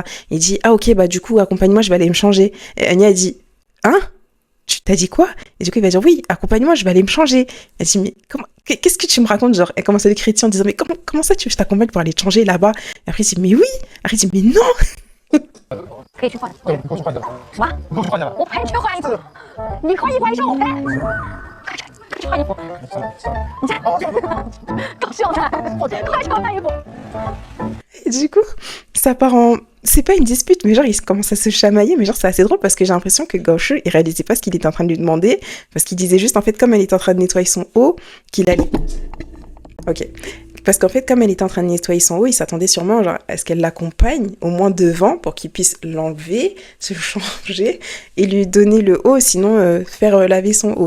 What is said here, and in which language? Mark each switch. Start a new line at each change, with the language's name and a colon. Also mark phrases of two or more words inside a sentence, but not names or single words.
French: Il dit, ok, du coup, accompagne-moi, je vais aller me changer. Et Enya, elle dit, hein? Tu t'as dit quoi? Et du coup, il va dire, oui, accompagne-moi, je vais aller me changer. Elle dit, mais comment, qu'est-ce que tu me racontes? Genre, elle commence à lui critiquer en disant, mais comment ça, tu veux que je t'accompagne pour aller te changer là-bas? Et après, il dit, mais oui. Après, il dit, mais non.
Chinese: 可以去换。对，你过去换掉。什么？你过去换掉。我陪你去换衣服。你可以换衣裳，我陪。快去换衣服。你这搞笑呢！快去换衣服。
French: Et du coup, ça part en... C'est pas une dispute, mais genre, ils commencent à se chamailler, mais genre, c'est assez drôle parce que j'ai l'impression que Gao Shi, il réalisait pas ce qu'il était en train de lui demander, parce qu'il disait juste, en fait, comme elle était en train de nettoyer son haut, qu'il allait... Ok. Parce qu'en fait, comme elle était en train de nettoyer son haut, il s'attendait sûrement, genre, à ce qu'elle l'accompagne, au moins devant, pour qu'il puisse l'enlever, se changer, et lui donner le haut, sinon faire laver son haut.